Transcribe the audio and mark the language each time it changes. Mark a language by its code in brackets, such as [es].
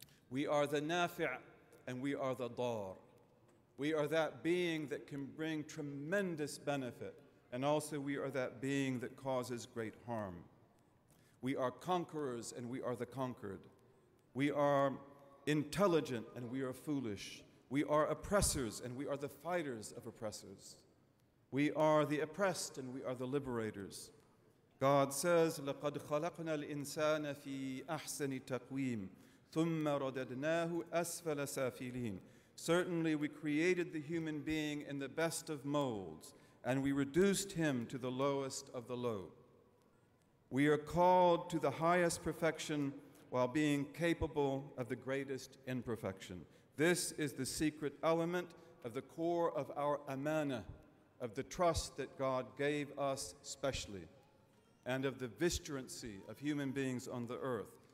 [en] We are the nafi' and we are the dar. We are that being that can bring tremendous benefit, and also we are that being that causes great harm. We are conquerors and we are the conquered. We are intelligent and we are foolish. We are oppressors and we are the fighters of oppressors. We are the oppressed and we are the liberators. [ar] God says, لَقَدْ خَلَقْنَا الْإِنسَانَ فِي أَحْسَنِ تَقْوِيمٍ ثُمَّ رَدَدْنَاهُ أَسْفَلَ سَافِلِينَ. [en] Certainly we created the human being in the best of molds, and we reduced him to the lowest of the low. We are called to the highest perfection while being capable of the greatest imperfection. This is the secret element of the core of our amana, of the trust that God gave us specially, and of the vigilancy of human beings on the earth.